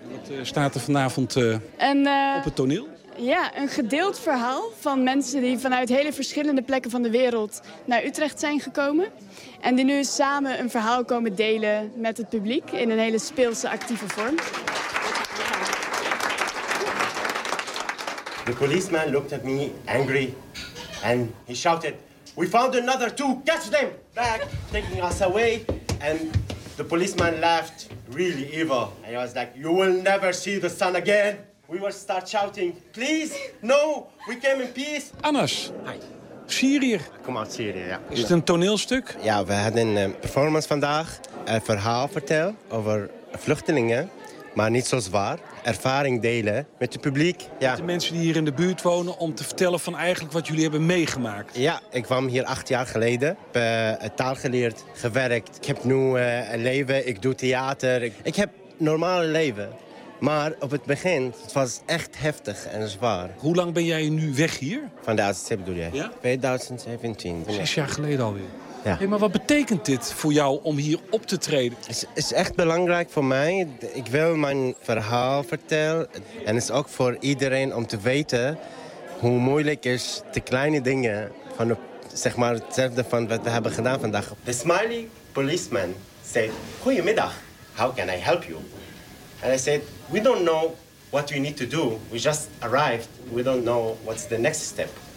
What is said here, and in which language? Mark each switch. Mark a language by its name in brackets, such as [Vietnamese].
[Dutch] Wat staat er vanavond op het toneel? Ja, een gedeeld verhaal van mensen die vanuit hele verschillende plekken van de wereld naar Utrecht zijn gekomen. En die nu samen een verhaal komen delen met het publiek in een hele speelse, actieve vorm. [English] De policeman looked at me angry and he shouted, we found another two, catch them back, taking us away and... The policeman laughed really evil. And he was like, you will never see the sun again. We will start shouting, please, no, we came in peace. [Dutch] Anas. Hi. Syriër. Kom uit Syrië, ja. Is het een toneelstuk? Ja, we hadden een performance vandaag. Een verhaal vertellen over vluchtelingen. Maar niet zo zwaar. Ervaring delen met het publiek. Ja. Met de mensen die hier in de buurt wonen om te vertellen van eigenlijk wat jullie hebben meegemaakt. Ja, ik kwam hier 8 jaar geleden. Ik heb taal geleerd, gewerkt. Ik heb nu een leven, ik doe theater. Ik heb een normale leven. Maar op het begin, het was echt heftig en zwaar. Hoe lang ben jij nu weg hier? Van de AZC bedoel jij? Ja? 2017. 6 jaar geleden alweer. Ja. Hey, maar wat betekent dit voor jou om hier op te treden? Het is echt belangrijk voor mij. Ik wil mijn verhaal vertellen. En het is ook voor iedereen om te weten hoe moeilijk het is de kleine dingen van zeg maar hetzelfde van wat we hebben gedaan vandaag. [English] The smiley policeman said, goedemiddag, how can I help you? And I said, we don't know what we need to do. We just arrived. We don't know what's the next step.